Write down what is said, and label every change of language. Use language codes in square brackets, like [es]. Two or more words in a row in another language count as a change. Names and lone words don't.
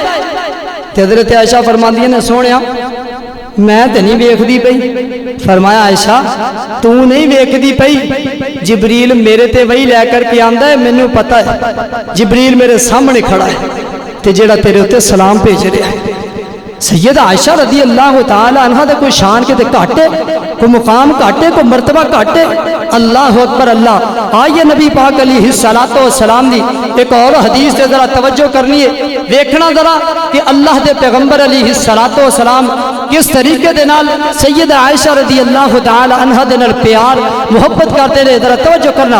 [pa] تے حضرت عائشہ فرماندی نے سونیا میں تے نہیں ویکھدی پئی۔ فرمایا عائشہ تو نہیں ویکھدی پئی، جبریل میرے تے وہی لے کر کے آندا ہے، مینوں پتہ ہے جبریل میرے سامنے کھڑا ہے تے جیڑا تیرے اوتے سلام بھیج رہا ہے۔ سیدہ عائشہ رضی اللہ تعالی عنہ دے کوئی شان کے تے گھٹ ہے، کوئی مقام گھٹ ہے، کوئی مرتبہ گھٹ ہے؟ [ar] اللہ اکبر اللہ۔ [pa] آئیے نبی پاک علیہ السلام دی ایک اور حدیث تے ذرا توجہ کرنی ہے، دیکھنا ذرا کہ اللہ دے پیغمبر علیہ السلام کس طریقے دے نال سیدہ عائشہ رضی اللہ تعالی عنہ دے نال پیار محبت کرتے رہے، ذرا توجہ کرنا۔